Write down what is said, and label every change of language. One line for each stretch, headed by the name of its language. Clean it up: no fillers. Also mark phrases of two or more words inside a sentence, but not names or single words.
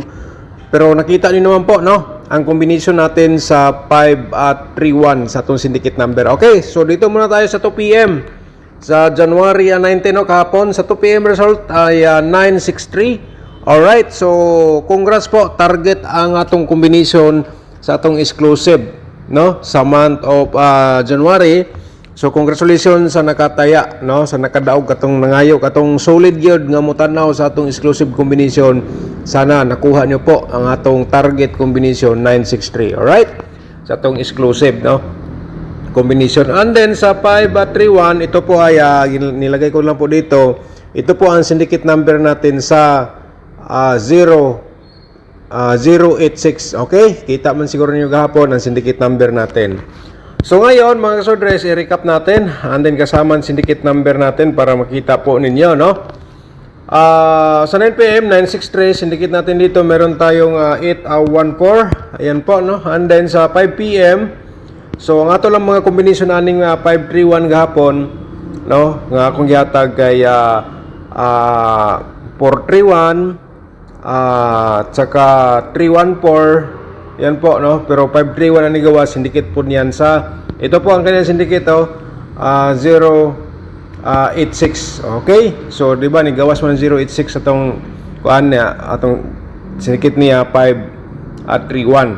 Filipino: Pero nakita niyo naman po, no? Ang combination natin sa 5 at 3-1 sa itong
English: syndicate number.
Filipino: Okay, so dito muna tayo sa 2 p.m. Sa January 19, no? Kahapon sa 2 p.m. result ay 963. Alright, so congrats po.
Cebuano: Target ang atong combination sa atong exclusive, no?
English: Sa month of January.
Cebuano: So congratulations sa nakataya, no, sa nakadaog katong nangayo katong solid gyud nga motanaw sa atong exclusive combination.
Filipino: Sana nakuha niyo po ang atong
English: target combination
Filipino: 963. All right?
Cebuano: Sa atong exclusive, no, combination.
English: And then
Filipino: sa 5 at 3-1, ito po ay nilagay ko lang po dito. Ito po ang
English: syndicate number
Filipino: natin sa 086. Okay?
Cebuano: Kita man siguro niyo gahapon
Filipino: ang
English: syndicate number
Filipino: natin. So ngayon mga kasudres, i-recap natin
English: and then
Filipino: kasama ang
English: syndicate number
Filipino: natin para makita po ninyo, no? Sa 9 p.m. 963 syndicate natin dito, meron tayong 814. Ayan po, no?
English: And then
Filipino: sa 5 p.m.
Cebuano: so ang ato lang mga combination aning 531 gahapon, no? Nga akong gihatag kay 431 tsaka 314.
Filipino: Yan po, no? Pero 531 ang nigawa, syndicate po niyan sa, ito po ang kanyang syndicate, 086. Okay?
Cebuano: So, di ba, nigawas mo ng 086 atong kuan niya, atong syndicate niya 5 at 31.